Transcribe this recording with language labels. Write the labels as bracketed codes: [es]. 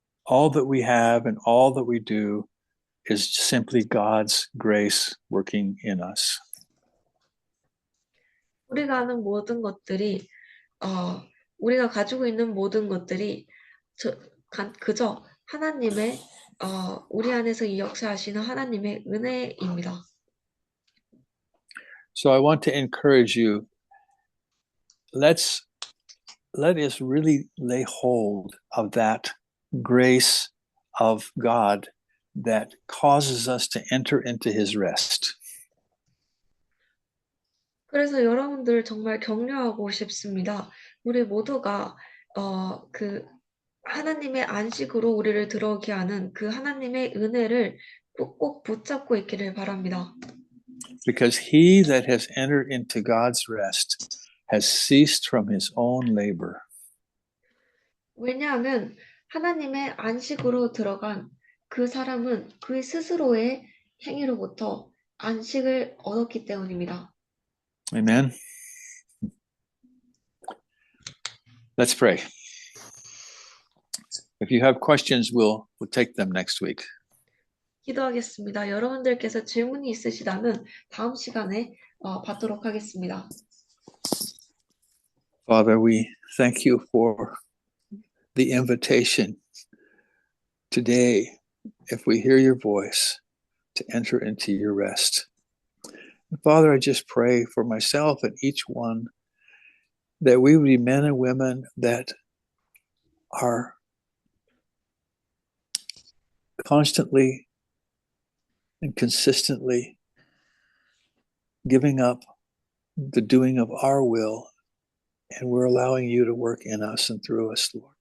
[en] All that we have and all that we do is simply God's grace working in us. [ko] 우리가 아는 모든 것들이 우리가 가지고 있는 모든 것들이 그저 하나님의 우리 안에서 이 역사하시는 하나님의 은혜입니다. [en] So I want to encourage you. Let us really lay hold of that grace of God that causes us to enter into his rest. [ko] 그래서 여러분들 정말 격려하고 싶습니다. 우리 모두가 그 하나님의 안식으로 우리를 들어오게 하는 그 하나님의 은혜를 꼭 붙잡고 있기를 바랍니다. [en] Because he that has entered into God's rest has ceased from his own labor. [ko] 왜냐하면 하나님의 안식으로 들어간 그 사람은 그 스스로의 행위로부터 안식을 얻었기 때문입니다. [en] Amen. Let's pray. If you have questions, we'll take them next week. [ko] 기도하겠습니다. 여러분들께서 질문이 있으시다면 다음 시간에 받도록 하겠습니다. [en] Father, we thank you for the invitation today, if we hear your voice, to enter into your rest. And Father, I just pray for myself and each one that we would be men and women that are constantly and consistently giving up the doing of our will, and we're allowing you to work in us and through us, Lord.